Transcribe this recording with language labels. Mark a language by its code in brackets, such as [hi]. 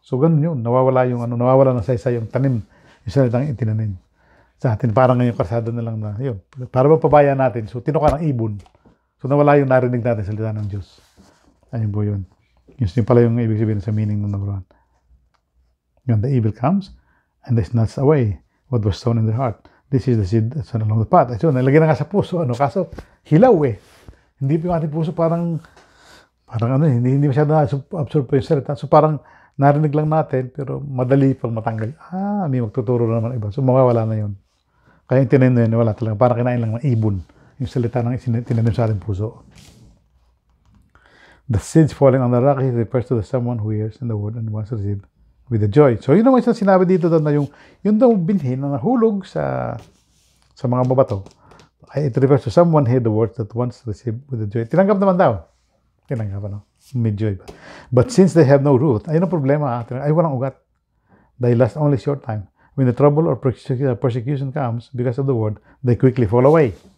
[tl] So, ganun yun. Nawawala ng saysay yung tanim. Yung salitang itinanim. Sa atin, parang ngayon karsado na lang na, yun. Para mapabaya natin. So, tinuka ng ibon. So, nawala yung narinig natin salita ng Diyos. Ayun po yun. Yun pala yung ibig sabihin sa meaning ng number 1. [en] When the evil comes, and they snatch away what was sown in their heart. This is the seed that's sown along the path. [tl] So, nalagyan na nga sa puso, ano, kaso hilaw eh. Hindi po yung ating puso parang hindi masyado na-absorb po yung salita. So, parang narinig lang natin, pero madali pang matanggal. May magtuturo na naman iba. So, mawawala na yun. Kaya yung tinanim na yun, wala talaga. Parang kinain lang ng ibon. Yung salita ng tinanim sa ating puso. [en] The seeds falling on the rock refers to someone who hears in the word and wants to receive with the joy. [tl] So, yun naman isang sinabi dito doon na yung daw binhin na nahulog sa mga babato. [en] It refers to someone hear the words that wants to receive with the joy. [tl] Tinanggap naman daw. Tinanggap, ano? May joy. [en] But since they have no root, [tl] ayun ang problema. Ay, walang ugat. [en] They last only short time. When the trouble or persecution comes because of the word, they quickly fall away.